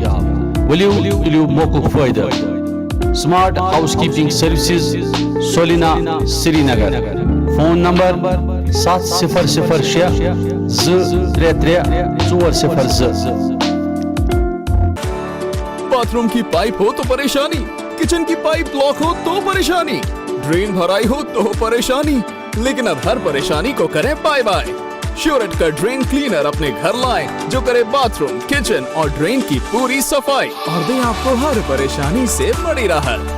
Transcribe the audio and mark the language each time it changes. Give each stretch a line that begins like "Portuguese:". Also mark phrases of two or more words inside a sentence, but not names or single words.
Kashmiri: ؤلِو تُلِو موقعُک فٲیدٕ.
Urdu: سمارٹ ہاؤس کیپنگ سروسز, سولینا, سری نگر. فون نمبر 7006 233 402. باتھ روم کی پائپ ہو تو پریشانی, کچن کی پائپ بلاک ہو تو پریشانی, ڈرین بھرائی ہو تو پریشانی, لیکن اب ہر پریشانی کو کریں
English: bye bye.
Urdu: شیورٹ کا
English: drain cleaner
Urdu: اپنے گھر لائیں جو کرے باتھ روم, کچن اور ڈرین کی پوری صفائی اور دیں آپ کو ہر پریشانی سے بڑی راحت.